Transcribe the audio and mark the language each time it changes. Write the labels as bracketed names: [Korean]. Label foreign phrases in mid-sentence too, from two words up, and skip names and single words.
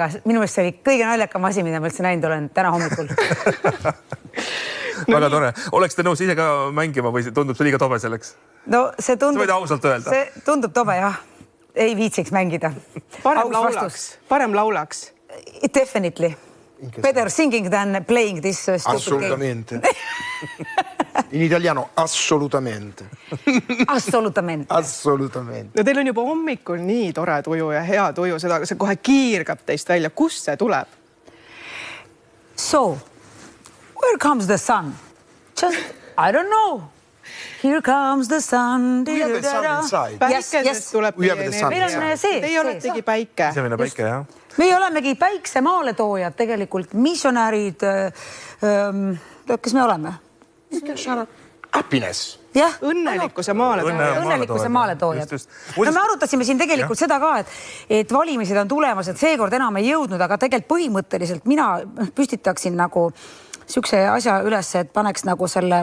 [Estonian] Minu meelest see oli kõige naljakam asi, mida ma üldse näinud olen täna hommikul. Väga tore. Oleks te nõus ise ka mängima või tundub see liiga tobe selleks? No see tundub... Sa võid ausalt öelda. See tundub tobe, jah. Ei viitsiks mängida. Parem laulaks. [English] Definitely. Better singing than playing this stupid [Italian] assolutamente. In italiano, assolutamente. Assolutamente. Assolutamente. [Estonian] No teil on juba hommikul nii tore tuju ja hea tuju, see kohe kiirgab teist välja. Kust see tuleb? [English] So, where comes the sun? Just, I don't know. Here comes the sun. We have the sun inside. [Estonian] Päikesest tuleb [English] We have the sun. [Estonian] Meil on see. Teie oletegi päike. Sisemine päike, jah. Meie olemegi päikse maaletoojad tegelikult, missionärid, kes me oleme? [English] Happiness. [Estonian] Jah. Õnnelikkuse maaletoojad. Õnnelikkuse maaletoojad. No me arutasime siin tegelikult seda ka, et valimised on tulemas, et seekord enam ei jõudnud, aga tegelikult põhimõtteliselt mina püstitaksin nagu siukse asja üles, et paneks nagu selle...